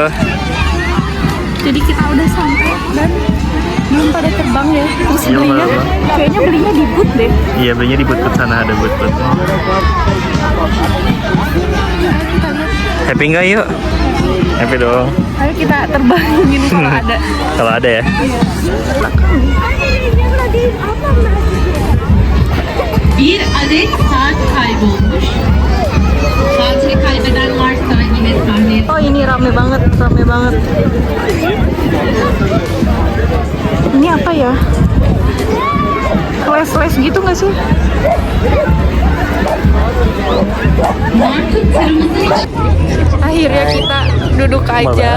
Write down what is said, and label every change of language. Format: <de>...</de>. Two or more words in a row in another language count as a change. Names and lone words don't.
<id>Jadi kita udah sampai dan belum pada terbang ya. Terus belinya, kayaknya belinya di booth deh. Iya, belinya di booth sana, ada booth. Happy nggak yuk? Happy dong. Ayo kita terbangin kalau ada. Kalau ada ya.</id> <tr>Bir adet saat kaybolmuş. Saatini kaybeden varsa yine sahne.</tr> <id>Oh ini rame banget. Ini apa ya? Les gitu nggak sih? Akhirnya kita duduk aja.</id>